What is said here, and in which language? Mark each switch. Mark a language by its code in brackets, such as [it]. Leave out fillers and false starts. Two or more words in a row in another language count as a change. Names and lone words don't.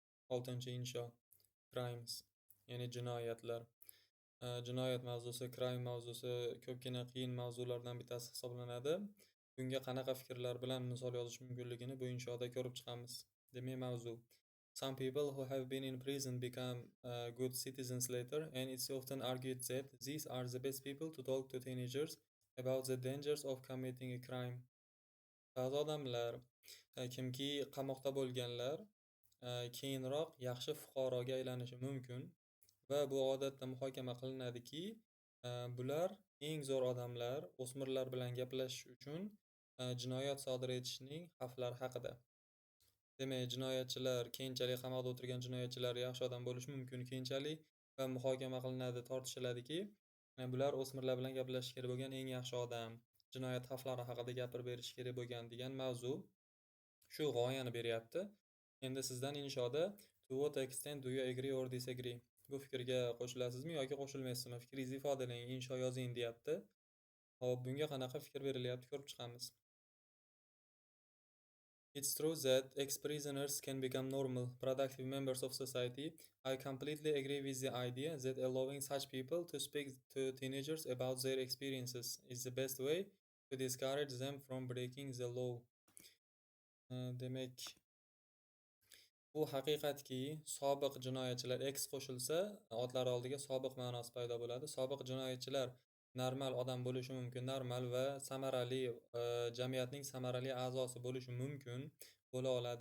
[uz] Insho crimes, ya'ni jinoyatlar. Jinoyat mavzusi, crime mavzusi ko'pgina qiyin mavzulardan bittasi hisoblanadi. Bunga qanaqa fikrlar bilan misol yozish mumkinligini bu inshoda ko'rib chiqamiz. Demak, mavzu: [en] Some people who have been in prison become good citizens later, and it's often argued that these are the best people to talk to teenagers about the dangers of committing a crime. [uz] Ba'zi odamlar, kimki qamoqda bo'lganlar, keyinroq yaxshi fuqaroga aylanishi mumkin va bu odatda muhokama qilinadiki, bular eng zo'r odamlar o'smirlar bilan gaplashish uchun jinoyat sodir etishning xavflari haqida. Demak, jinoyatchilar, keyinchalik qamoqda o'tirgan jinoyatchilar yaxshi odam bo'lishi mumkin keyinchalik va muhokama qilinadi, tortishiladiki, bular o'smirlar bilan gaplashish kerak bo'lgan eng yaxshi odam, jinoyat xavflari haqida gapirib berishi kerak bo'lgan degan mavzu shu g'oyani beryapti. Endi sizdan inshoda [en] to what extent do you agree or disagree? [uz] Bu fikrga qo'shilasizmi yoki qo'shilmaysizmi? Fikringizni ifodalang, insho yozing deyapti. Hop, bunga qanaqa fikr berilyapti ko'rib chiqamiz. [en] It's true that ex-prisoners can become normal, productive members of society. I completely agree with the idea that allowing such people to speak to teenagers about their experiences is the best way to discourage them from breaking the law. [uz] Demak, bu haqiqatki, sobiq jinoyatchilar ex qo'shilsa, otlari oldiga sobiq ma'nosi paydo bo'ladi. Sobiq jinoyatchilar normal odam bo'lishi mumkin, normal va samarali, jamiyatning samarali a'zosi bo'lishi mumkin, bo'la oladi.